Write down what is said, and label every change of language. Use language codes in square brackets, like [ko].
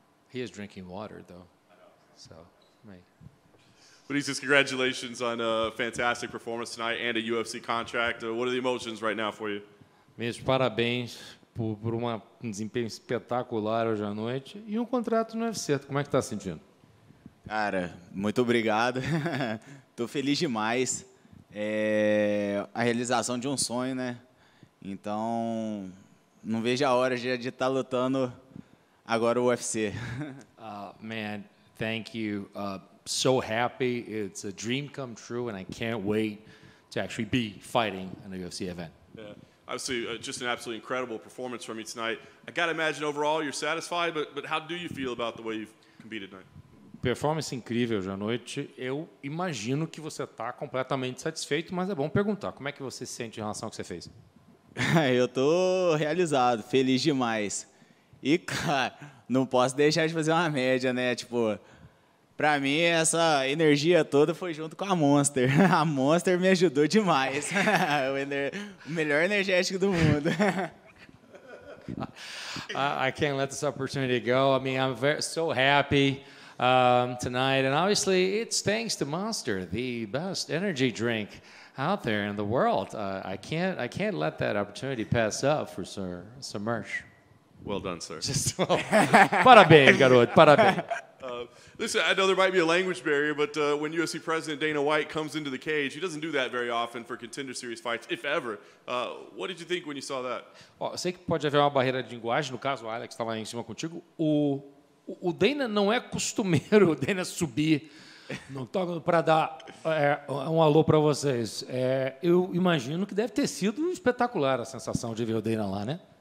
[en] He is drinking water, though. So, Benitez, congratulations on a fantastic performance tonight and a UFC contract. What are the emotions right now for you? [pt] Meus parabéns por um desempenho espetacular hoje à noite e um contrato no UFC. Como é que está se sentindo? Cara, muito obrigado. Estou feliz demais. É a realização de um sonho, né? Então, não vejo a hora de estar lutando agora o UFC. [en] Man, thank you. So happy. It's a dream come true, and I can't wait to actually be fighting in a UFC event. Yeah. Obviously, just an absolutely incredible performance from you tonight. I got to imagine overall you're satisfied, but how do you feel about the way you've competed tonight? [pt] Performance incrível hoje à noite. Eu imagino que você está completamente satisfeito, mas é bom perguntar. Como é que você se sente em relação ao que você fez? Eu estou realizado, feliz demais. E, cara, não posso deixar de fazer uma média, né? Tipo, pra mim, essa energia toda foi junto com a Monster. A Monster me ajudou demais. O melhor energético do mundo. [en] I can't let this opportunity go. I mean, I'm so happy tonight. And obviously, it's thanks to Monster, the best energy drink out there in the world. I can't let that opportunity pass up for some merch. Well done, sir. [pt] Parabéns, garoto. Parabéns. [en] Listen, I know there might be a language barrier, but when UFC President Dana White comes into the cage, he doesn't do that very often for Contender Series fights, if ever. What did you think when you saw that? [pt] Eu sei que pode haver uma barreira de linguagem, no caso o Alex estava lá em cima contigo. O Dana não é costumeiro, o Dana subir no octógono para dar um alô para vocês. Eu imagino que deve ter sido espetacular a sensação de ver o Dana lá, né?